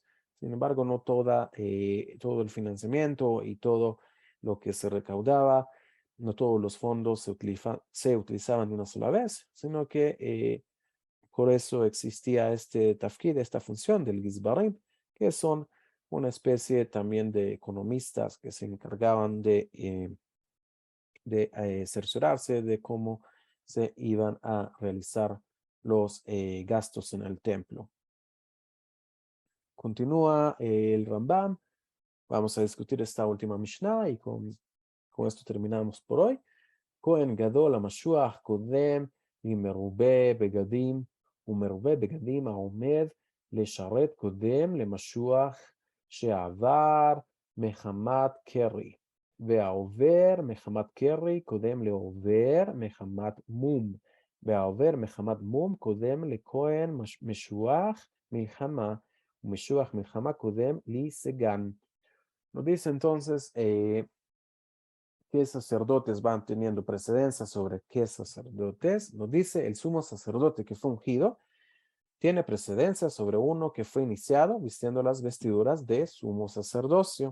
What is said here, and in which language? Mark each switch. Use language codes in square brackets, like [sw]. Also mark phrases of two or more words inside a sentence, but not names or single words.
[es] Sin embargo, no todo el financiamiento y todo lo que se recaudaba, no todos los fondos se utilizaban de una sola vez, sino que por eso existía este tafkid, esta función del Gizbarim, que son una especie también de economistas que se encargaban de cerciorarse de cómo se iban a realizar los gastos en el templo. Continúa el Rambam. Vamos a discutir esta última Mishnah y con esto terminamos por hoy. [he] כהן גדול המשוח קודם ממרובה בגדים, ומרובה בגדים העומד לשרת קודם למשוח שעבר מחמת קרי, והעובר מחמת קרי קודם לעובר מחמת מום, והעובר מחמת מום קודם לכהן משוח מלחמה, ומשוח מלחמה קודם לסגן. [es] Nos dice entonces qué sacerdotes van teniendo precedencia sobre qué sacerdotes. Nos dice el sumo sacerdote que fue ungido tiene precedencia sobre uno que fue iniciado vistiendo las vestiduras de sumo sacerdocio.